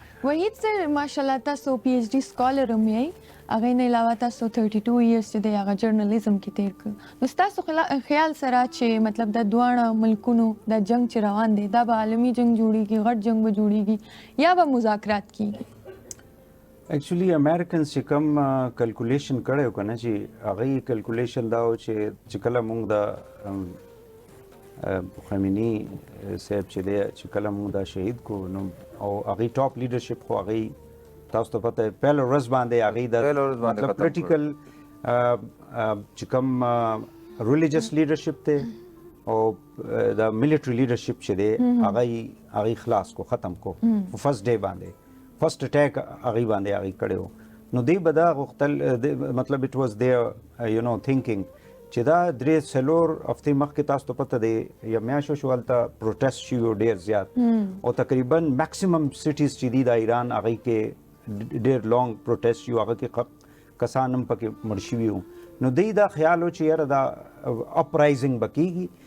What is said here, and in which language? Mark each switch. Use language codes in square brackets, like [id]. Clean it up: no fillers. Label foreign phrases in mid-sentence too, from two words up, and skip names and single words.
[ps] وحید سر ماشاءالله تاسو [en] PhD scholar [ps] هم یې هغه نه علاوه تاسو 32 ایئرز چې د هغه جرنالیزم کې تیر کړ نو تاسو خیال سره چې مطلب د دواړو ملکونو د جنگ چې روان دی دا به عالمي جنگ جوړیږي غټ جنگ به جوړیږي یا به مذاکرات کیږي [en] actually Americans [ps] چې کوم کیلکولیشن کړی و کنه چې هغه کیلکولیشن دا و چې کله موږ د خمینی صاحب چې دی چې کله موږ دا شهید کو نو او هغه [en] top leadership [ps] خو هغه تاسو ته پته پهل ورځ باندې هغه د مطلب پولیټیکل چې کوم [en] religious leadership [ps] ته او د [en] military leadership [ps] چې دی هغه خلاص کو ختم کو [en] first day [ps] باندې [en] first attack [ps] هغه باندې هغه کړو نو دی بدا غختل مطلب [en] it was there you know thinking [ps] چې دا درې څلور هفتې مخکې تاسو ته پته دی یا میاشتو شو هلته پروټیسټ شوي و ډېر زیات او تقریبا [en] maximum states [ps] چې دي د ایران هغې کې ډېر [en] long protest [ps] شي هغه کې کسان هم پکې مړ شوي وو نو دوی دا خیال و چې یاره دا اپرایزنګ به کېږي